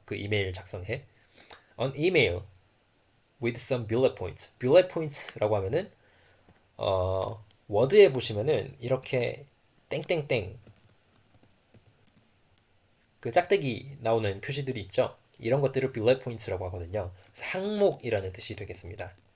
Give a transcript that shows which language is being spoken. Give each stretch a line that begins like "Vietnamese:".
Korean: 그 이메일 작성에.
English: An email with some bullet points.
Korean: bullet points라고 하면은 워드에 보시면은 이렇게 땡땡땡 그 짝대기 나오는 표시들이 있죠. 이런 것들을 bullet points라고 하거든요. 그래서 항목이라는 뜻이 되겠습니다.